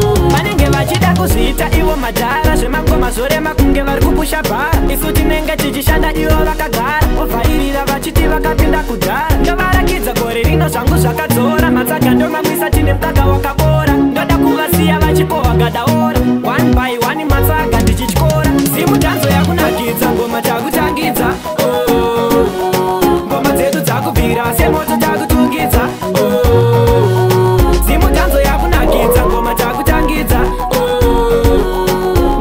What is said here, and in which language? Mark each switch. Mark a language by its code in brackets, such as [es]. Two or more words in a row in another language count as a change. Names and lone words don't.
[sn] Vanenge vachida kuzviita ivo madhara, zvemangoma zorema kunge vari kupusha bhara. Isu tinenge tichishanda ivo vakagara, vovharirira vachiti vakapinda kudhara. Ndovarakidza gore rino zvangu zvakadzora, matsaga ndomamwisa tine mukaka wakabora. Ndoda kuvasiya vachikohwa gadaora, [en] one by one [sn] matsaga ndichityora. Simu chanzo yakunakidza, ngoma takutangidza. Oh. Ngoma dzedu dzakubvira, semoto takutungidza. Oh. Simu chanzo yakunakidza, ngoma takutangidza. Oh.